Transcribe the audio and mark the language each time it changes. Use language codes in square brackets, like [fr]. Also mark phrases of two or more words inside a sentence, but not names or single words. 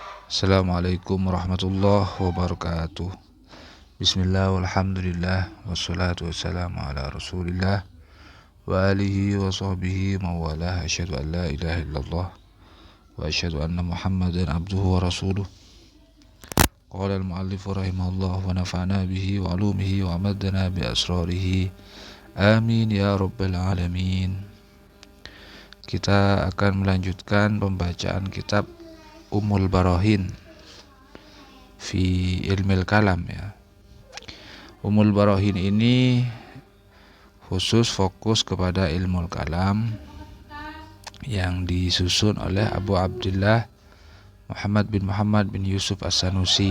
[ar] السلام عليكم ورحمة الله وبركاته. بسم الله والحمد لله والصلاة والسلام على رسول الله وعلى آله وصحبه ومن والاه. أشهد أن لا إله إلا الله وأشهد أن محمدا عبده ورسوله. قال المؤلف رحمه الله ونفعنا به وعلومه وأمدنا بأسراره. آمين يا رب العالمين. [id] Kita akan melanjutkan pembacaan kitab Ummul Barahin fi Ilmil Kalam ya. Ummul Barahin ini khusus fokus kepada ilmu kalam yang disusun oleh Abu Abdullah Muhammad bin Yusuf As-Sanusi.